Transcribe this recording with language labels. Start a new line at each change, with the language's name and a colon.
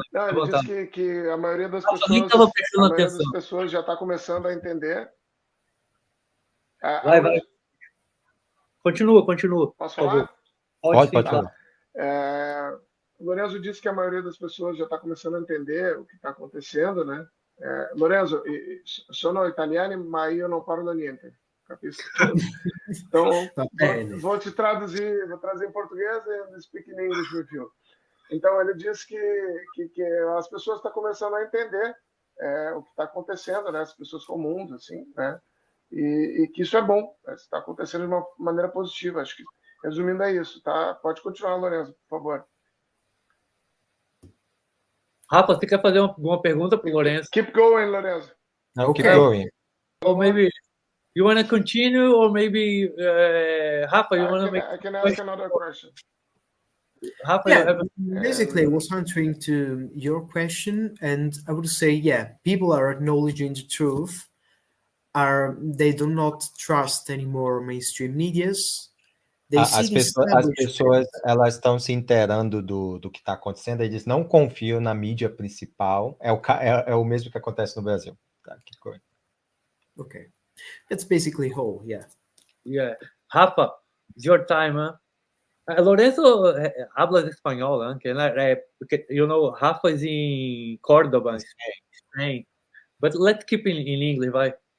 Portuguese: Não, ele disse que a maioria das pessoas já está começando a entender. Vai. Continua. Posso falar? Pode falar. O Lorenzo disse que a maioria das pessoas já está começando a entender o que está acontecendo, né?
Italian: Lorenzo, sono italiano, ma io non parlo niente. Capisco?
Portuguese: Então, vou trazer em português e
English: speak in English with you.
Portuguese: Então, ele disse que as pessoas estão começando a entender o que está acontecendo, né? As pessoas comuns, assim, né? E que isso é bom, né? Está acontecendo de uma maneira positiva. Acho que, resumindo, é isso, tá? Pode continuar, Lorenzo, por favor. Rafa, você quer fazer uma pergunta para o Lorenzo?
English: Keep going, Lorenzo. No, keep going. Or maybe you want to continue, or maybe Rafa, you want to make... I can ask another question. Rafa, Yeah, basically, I was answering to your question, and I would say, yeah, people are acknowledging the truth. They do not trust anymore mainstream medias.
Portuguese: As pessoas elas estão se inteirando do que está acontecendo. Eles não confiam na mídia principal. É o mesmo que acontece no Brasil. Tá, que coisa.
English: Okay, that's basically whole. Yeah. Rafa, it's your time, huh? Lorenzo
Spanish: habla espanhol,
English: huh?
Portuguese: Porque
English: Rafa is in Córdoba, Spain. But let's keep in English,
Portuguese: vai.